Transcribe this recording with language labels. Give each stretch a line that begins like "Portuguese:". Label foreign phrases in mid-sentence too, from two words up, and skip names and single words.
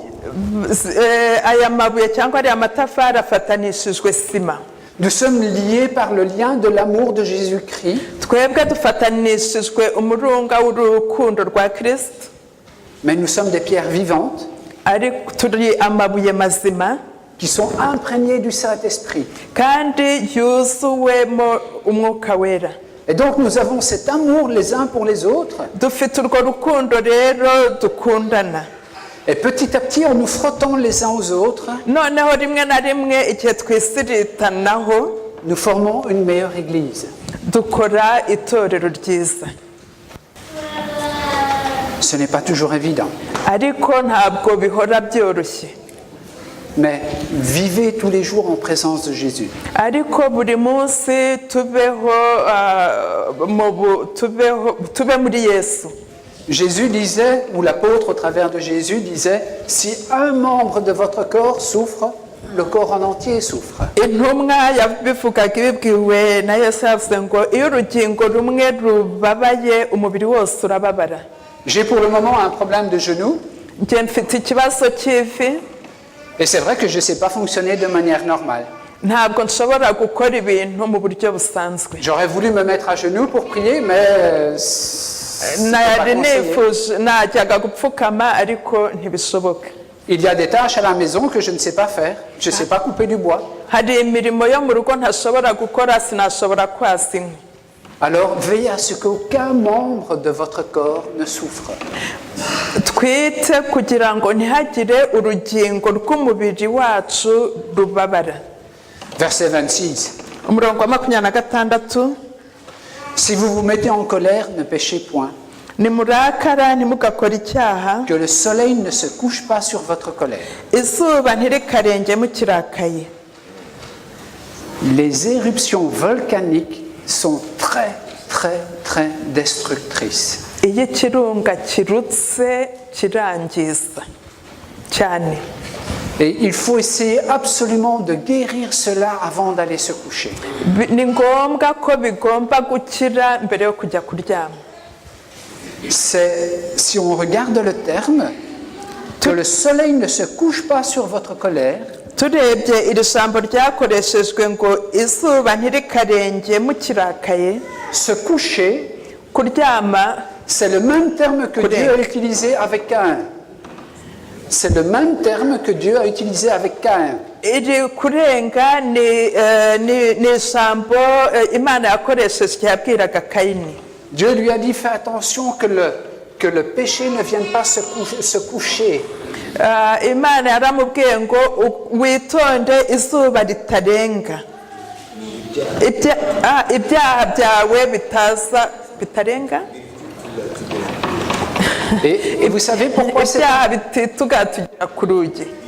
Kinyarwanda: Aya mabuye cyangwa ariya matafari afatanishijwe sima.
French: Nous sommes liés par le lien de l'amour de Jésus-Christ,
Kinyarwanda: Twebwe dufatanishijwe umurunga w'urukundo rwa Kristo,
French: mais nous sommes des pierres vivantes
Kinyarwanda: ariko turi amabuye mazima,
French: qui sont imprégnés du Saint-Esprit.
Kinyarwanda: kandi yuzuwemo umwuka wera.
French: Et donc nous avons cet amour les uns pour les autres.
Kinyarwanda: Dufite urwo rukundo rero dukundana.
French: Et petit à petit, en nous frottant les uns aux autres,
Kinyarwanda: Noneho rimwe na rimwe igihe twisiritanaho
French: nous formons une meilleure Église.
Kinyarwanda: dukora itorero ryiza.
French: Ce n'est pas toujours évident,
Kinyarwanda: Ariko ntabwo bihora byoroshye.
French: mais vivez tous les jours en présence de Jésus.
Kinyarwanda: Ariko buri munsi tube muri Yesu.
French: Jésus disait, ou l'apôtre au travers de Jésus disait, si un membre de votre corps souffre, le corps en entier souffre.
Kinyarwanda: Intumwa yabivugaga ibibwiwe na Yesu yavuze ngo iyo urugingo rumwe rubabaye umubiri wose urababara.
French: J'ai pour le moment un problème de genou,
Kinyarwanda: Njye mfite ikibazo cy'ivi,
French: et c'est vrai que je ne sais pas fonctionner de manière normale.
Kinyarwanda: ntabwo nshobora gukora ibintu mu buryo busanzwe.
French: J'aurais voulu me mettre à genoux pour prier, mais
Kinyarwanda: Nari nifuje najyaga gupfukama ariko ntibishoboka.
French: il y a des tâches à la maison que je ne sais pas faire. Je ne sais pas couper du bois.
Kinyarwanda: Hari imirimo yo mu rugo ntashobora gukora, sinashobora kwasa inkwi.
French: Alors veillez à ce qu'aucun membre de votre corps ne souffre.
Kinyarwanda: Twite kugira ngo ntihagire urugingo rw'umubiri wacu rubabara.
French: Verset 26.
Kinyarwanda: Umurongo wa 26.
French: Si vous vous mettez en colère, ne péchez point.
Kinyarwanda: Nimurakara ntimugakora icyaha,
French: Que le soleil ne se couche pas sur votre colère.
Kinyarwanda: izuba ntirikarenge mukirakaye.
French: Les éruptions volcaniques sont très, très, très destructrices.
Kinyarwanda: Iyo ikirunga kirutse kirangiza cyane.
French: Et il faut essayer absolument de guérir cela avant d'aller se coucher.
Kinyarwanda: Ni ngombwa ko bigomba gukira mbere yo kujya kuryama.
French: Si on regarde le terme, que le soleil ne se couche pas sur votre colère,
Kinyarwanda: Turebye iri jambo ryakoreshejwe ngo izuba ntirikarenge mukirakaye,
French: se coucher,
Kinyarwanda: kuryama
French: c'est le même terme que Dieu a utilisé avec Caïn. C'est le même terme que Dieu a utilisé avec Caïn.
Kinyarwanda: iri kurenga ni ijambo Imana yakoresheje igihe yabwiraga Kayini.
French: Dieu lui a dit, fais attention que le péché ne vienne pas se coucher.
Kinyarwanda: Imana yaramubwiye ngo witonde izuba ritarenga, ibyaha byawe bitarenga,
French: Et vous savez pourquoi c'est...
Kinyarwanda: ibyaha bitituga tugera ku rugi.